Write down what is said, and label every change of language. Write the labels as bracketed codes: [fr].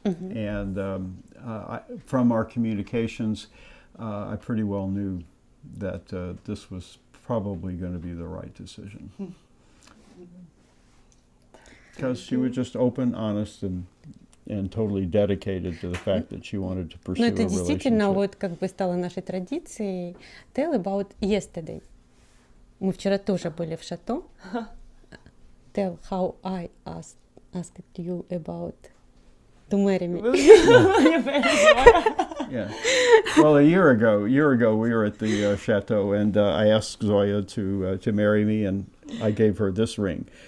[en] And from our communications, I pretty well knew that this was probably going to be the right decision. Because she was just open, honest, and totally dedicated to the fact that she wanted to pursue a [ru] это действительно [en] relationship. [ru] вот как бы стало нашей традицией. [en] Tell about yesterday. [ru] Мы вчера тоже были в Шато. [en] Tell how I asked you about to marry me. Yeah. Well, a year ago we were at the chateau, and I asked Zoya to marry me, and I gave her this ring.